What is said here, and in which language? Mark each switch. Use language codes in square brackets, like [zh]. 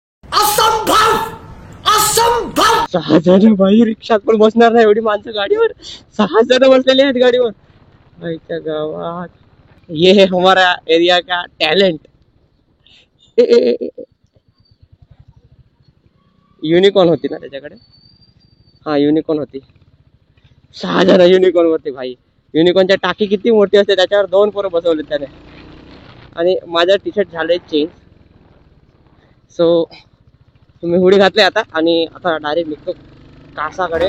[mr] असंभव 6 जण भाई रिक्षात पण बसणार नाही एवढी माणसं गाडीवर. 6 जण बसलेले आहेत गाडीवर आईच्या गावात. [hi] ये है हमारा एरिया का टॅलेंट. [mr] युनिकॉर्न होती ना त्याच्याकडे? हा युनिकॉर्न होती. 6 जण युनिकॉर्न वरती भाई. युनिकॉर्नच्या टाकी किती मोठी असते, त्याच्यावर 2 पोरं बसवले त्याने. आणि माझा टी शर्ट झालंय चेंज. सो तुम्ही हुडी घातले आता आणि आता डायरेक्ट निघतो कासाकडे.